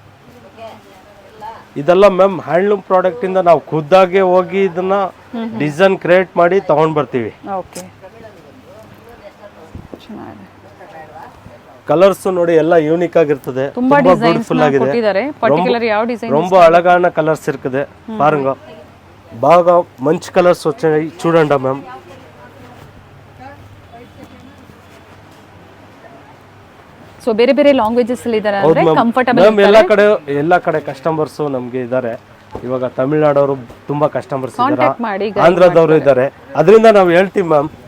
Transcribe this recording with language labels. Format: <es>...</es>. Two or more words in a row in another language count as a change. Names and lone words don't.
<kn>ಇದೆಲ್ಲ</kn> <en>ma'am handloom product</en> <kn>ಇಂದ ನಾವು ಖುದ್ದಾಗೆ ಹೋಗಿ ಇದನ್ನ</kn> <en>design create</en> <kn>ಮಾಡಿ ತಗೊಂಡ್ ಬರ್ತೀವಿ. ಓಕೆ, ಚೆನ್ನಾಗಿದೆ. ಕಲರ್ಸ್ ನೋಡಿ ಎಲ್ಲ ಯೂನಿಕ್ ಆಗಿರ್ತದೆ, ತುಂಬಾ ಬ್ಯೂಟಿಫುಲ್ ಆಗಿದೆ. ಕೊಟ್ಟಿದ್ದಾರೆ. ಪರ್ಟಿಕ್ಯುಲರ್ ಯಾವ ಡಿಸೈನ್?</kn> <ta>ரொம்ப அழகான கலர்ஸ் இருக்குது பாருங்க.</ta> <te>బాగా మంచి కలర్స్ వచ్చాయి చూడండి మ్యామ్.</te> <kn>ಸೊ ಬೇರೆ ಬೇರೆ ಲ್ಯಾಂಗ್ವೇಜಸ್ ಅಲ್ಲಿ ಇದ್ದಾರೆ ಅಂದ್ರೆ ಕಂಫರ್ಟಬಲ್ ಮ್ಯಾಮ್. ಎಲ್ಲ ಕಡೆ ಕಸ್ಟಮರ್ಸ್ ನಮಗೆ ಇದ್ದಾರೆ. ಇವಾಗ ತಮಿಳ್ನಾಡವರು ತುಂಬಾ ಕಸ್ಟಮರ್ಸ್ ಇದ್ದಾರೆ, ಆಂಧ್ರದವರು ಇದ್ದಾರೆ. ಅದರಿಂದ ನಾವು ಹೇಳ್ತೀವಿ ಮ್ಯಾಮ್.</kn>